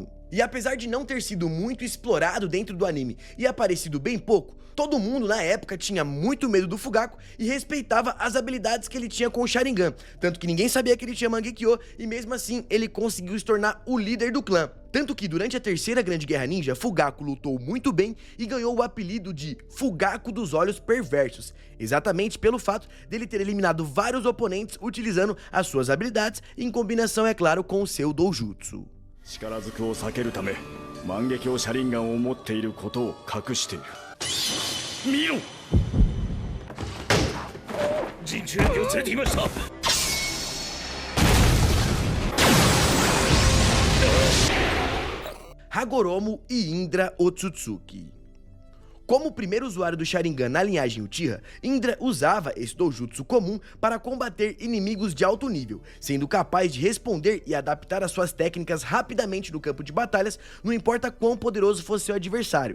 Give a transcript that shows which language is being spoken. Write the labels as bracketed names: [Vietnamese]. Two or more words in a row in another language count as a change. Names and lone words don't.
[Portuguese] E apesar de não ter sido muito explorado dentro do anime e aparecido bem pouco, todo mundo na época tinha muito medo do Fugaku e respeitava as habilidades que ele tinha com o Sharingan, tanto que ninguém sabia que ele tinha Mangekyo e mesmo assim ele conseguiu se tornar o líder do clã. Tanto que durante a terceira grande guerra ninja, Fugaku lutou muito bem e ganhou o apelido de Fugaku dos Olhos Perversos, exatamente pelo fato dele ter eliminado vários oponentes utilizando as suas habilidades, em combinação, é claro, com o seu doujutsu. [Japanese] 力ずくを避けるため万華鏡車輪眼を持っていることを隠している。見ろ、陣中に連れていました。 [Portuguese] Hagoromo e Indra Otsutsuki. Como o primeiro usuário do Sharingan na linhagem Uchiha, Indra usava esse doujutsu comum para combater inimigos de alto nível, sendo capaz de responder e adaptar as suas técnicas rapidamente no campo de batalhas, não importa quão poderoso fosse seu adversário.